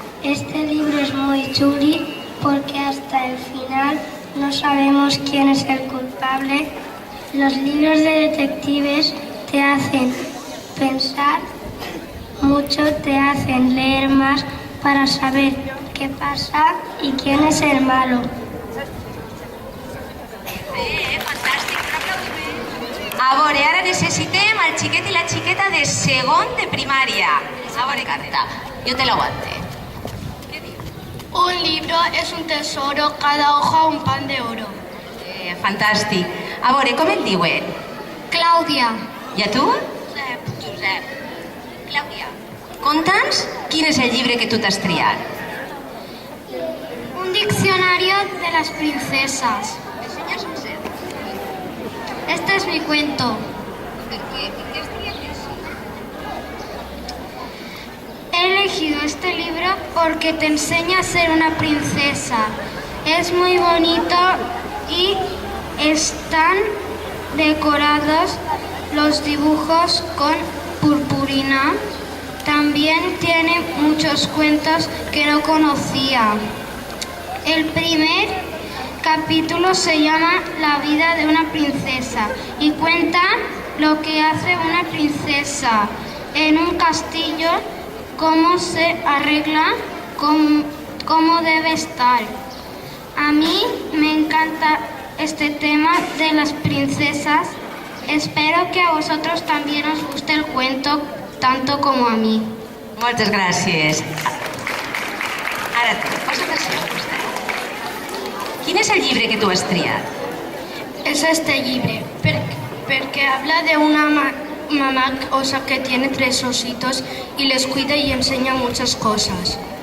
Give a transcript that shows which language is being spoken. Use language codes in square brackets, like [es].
[es] Este libro es muy chuli porque hasta el final no sabemos quién es el culpable. Los libros de detectives te hacen pensar mucho, te hacen leer más para saber qué pasa y quién es el malo. [ca] Fantàstic, un aplaudiment. A veure, ara necessitem el xiquet i la xiqueta de segon de primària. A veure, carta, jo te l'aguante. Què diu? [es] Un libro es un tesoro, cada hoja un pan de oro. [ca] Fantàstic. A veure, com et diuen? Claudia. I a tu? Josep. Clàudia, conta'ns quin és el llibre que tu t'has triat. [es] Un diccionario de las princesas. [ca] Ensenya'ns un ser. [es] Este es mi cuento. [ca] Per què? Per què has triat això? [es] He elegido este libro porque te enseña a ser una princesa. Es muy bonito y están decorados los dibujos con purpurina. También tiene muchos cuentos que no conocía. El primer capítulo se llama La vida de una princesa y cuenta lo que hace una princesa en un castillo, cómo se arregla, cómo debe estar. A mí me encanta este tema de las princesas. Espero que a vosotros también os guste el cuento tanto como a mí. [ca] Moltes gràcies. Ara tu, posa't així al costat. Quin és el llibre que tu has triat? [es] Es este libre, porque habla de una mamá osa que tiene 3 ositos y les cuida y enseña muchas cosas.